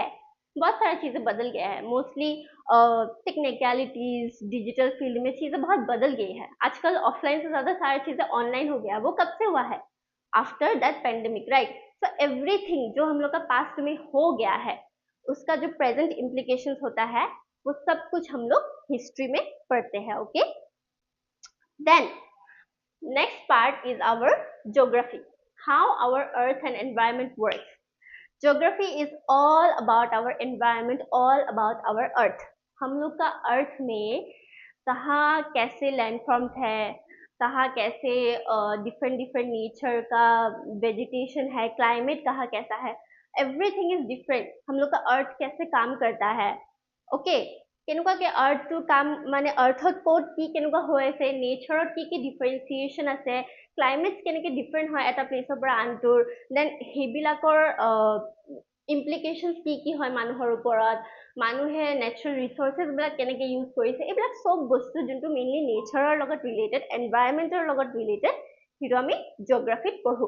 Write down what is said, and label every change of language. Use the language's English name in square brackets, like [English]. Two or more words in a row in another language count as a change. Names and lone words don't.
[Hindi] बहुत सारी चीजें बदल गया है, [English] mostly technicalities, digital field [Hindi] में चीजें बहुत बदल गई है। आजकल ऑफलाइन से ज्यादा सारी चीजें ऑनलाइन हो गया। वो कब से हुआ है? [English] after that pandemic, right? So everything [Hindi] जो हम लोग का पास्ट में हो गया है उसका जो [English] present implications [Hindi] होता है वो सब कुछ हम लोग हिस्ट्री में पढ़ते हैं। [English] okay, then next part is our geography, how our earth and environment works. Geography is all about our environment, all about our earth. [Hindi] हम लोग का अर्थ में कहाँ कैसे [English] land forms [Hindi] है, कहाँ कैसे [English] different different nature [Hindi] का वेजिटेशन है, क्लाइमेट कहाँ कैसा है, [English] everything is different. [Hindi] हम लोग का अर्थ कैसे काम करता है, ओके? [Assamese] কেনেকুৱা কে আৰ্থটো কাম, মানে আৰ্থত ক'ত কি কেনেকুৱা হৈ আছে, নেচাৰত কি কি ডিফাৰেঞ্চিয়েশ্যন আছে, ক্লাইমেট কেনেকৈ ডিফাৰেণ্ট হয় এটা প্লেচৰ পৰা আনটোৰ, দেন সেইবিলাকৰ ইমপ্লিকেশ্যনছ কি কি হয় মানুহৰ ওপৰত, মানুহে [English] natural resources [Assamese] বিলাক কেনেকৈ ইউজ কৰিছে, এইবিলাক চব বস্তু যোনটো মেইনলি নেচাৰৰ লগত ৰিলেটেড, এনভাইৰনমেণ্টৰ লগত ৰিলেটেড, সেইটো আমি জিঅ'গ্ৰাফিত পঢ়োঁ।